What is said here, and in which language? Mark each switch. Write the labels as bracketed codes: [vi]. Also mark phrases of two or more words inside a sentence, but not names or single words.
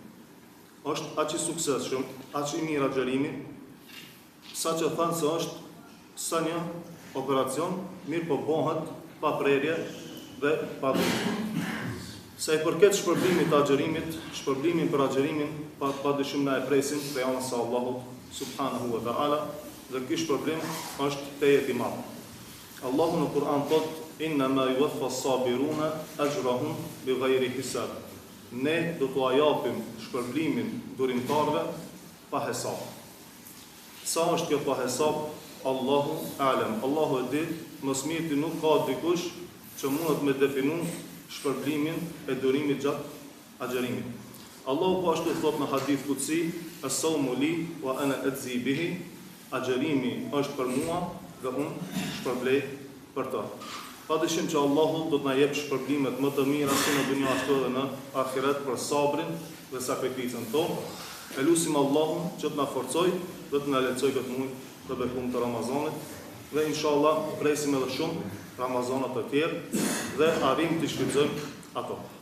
[sq] Është aq i suksesshëm, aq i mirë agjërimi, sa që thanë se është sa një operacion, mirë po bëhet pa prerje dhe pa dhënë. Sa i përket shpërblimit të agjërimit, shpërblimin për agjërimin padyshim na e presim prej anës së Allahut [ar] سبحانه وتعالى, [sq] dhe ky shpërblim është tejet i madh. Allahu në Kur'an thot, [ar] إنما يوفى الصابرون أجرهم بغير حساب. [sq] Ne do t'u japim shpërblimin durimtarëve pa hesab. Sa është kjo pa hesab? [ar] الله أعلم. [sq] Allahu e di, më së miri nuk ka dikush që mundet me definu shpërblimin e durimit gjatë agjërimit. Allahu po ashtu thot në [ar] حديث قدسي, الصوم لي وأنا أجزي به, [sq] agjërimi është për mua dhe unë shpërblej për të. Padyshim që Allahu do të na jep shpërblimet më të mira si në dunjë ashtu edhe në ahiret për sabrin dhe sakrificën tonë. E lutim Allahun që të na forcojë dhe të na lehtësojë këtë muaj të bekum të Ramazanit dhe inshallah presim edhe shumë Ramazane të tjerë dhe arrim të shfrytëzojmë ato.